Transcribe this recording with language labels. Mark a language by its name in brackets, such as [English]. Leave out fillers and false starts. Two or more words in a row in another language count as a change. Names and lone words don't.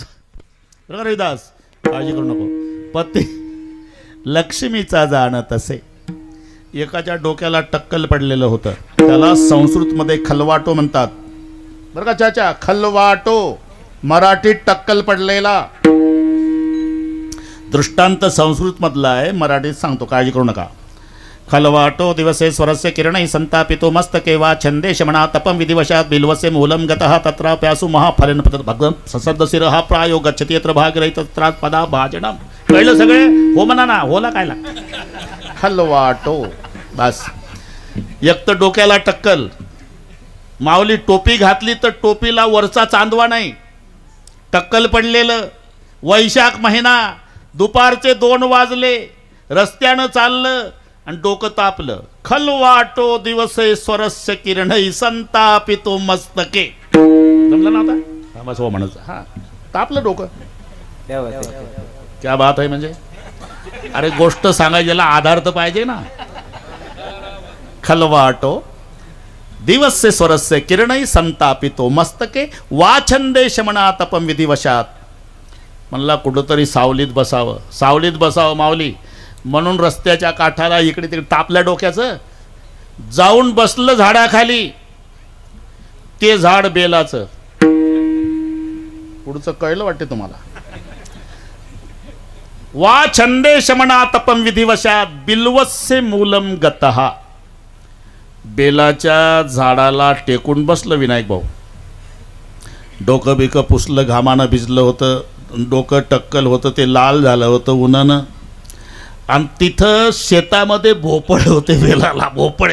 [Marathi] रविदास काळजी करू नको. पती लक्ष्मीचा जाण तसे. एकाच्या डोक्याला टक्कल पडलेलं होतं. त्याला संस्कृतमध्ये खलवाटो म्हणतात बरं का चाचा. खलवाटो मराठीत टक्कल पडलेला. दृष्टांत संस्कृत मधला आहे मराठीत सांगतो काळजी करू नका. [Sanskrit] खलवाटो दिवसे स्वरस्य किरणै संतापितो मस्तके वा छंदे शमना तपम विधिवशात बिल्वसे मूलम गतः तत्र प्यासु महाफलेन भगवं ससद्दशिरः प्रायो गच्छति यत्र भागरहि तत्र पदा भाजनम. [Marathi] कळलं सगळे. हो म्हणा ना. होला काय लाग. खलवाटो बस. एक तर डोक्याला टक्कल. माऊली टोपी घातली तर टोपीला वरचा चांदवा नाही. टक्कल पडलेलं. वैशाख महिना दुपारचे 2 वाजले. रस्त्यानं चाललं आणि डोकं तापलं. [Sanskrit] खलवाटो दिवसे स्वरस्य किरणै संतापितो मस्तके. [Marathi] जमलं ना आता? बस हो म्हणायचं. हा, तापलं डोकं. [Hindi] क्या बात [Marathi] आहे. म्हणजे अरे गोष्ट सांगायला आधार तर पाहिजे ना. [Sanskrit] खलवाटो दिवस्य स्वरस्य किरणै संतापितो मस्तके वाछंदे शमना तपम विधिवशात. [Marathi] म्हणला कुठंतरी सावलीत बसावं. सावलीत बसावं माऊली म्हणून रस्त्याच्या काठाला इकडे तिकडे तापल्या डोक्याचं जाऊन बसलं झाडाखाली. ते झाड बेलाचं. पुढचं कळलं वाटते तुम्हाला? [Sanskrit] वा छंदे शमना तपम विधिवशात बिल्वस्य मूलम गतः. [Marathi] बेलाच्या झाडाला टेकून बसलं विनायक भाऊ. डोकं बिकं पुसलं, घामानं भिजलं होतं, डोकं टक्कल होतं, ते लाल झालं होतं उन्हानं. आणि तिथं शेतामध्ये भोपळे होते. वेलाला भोपळे.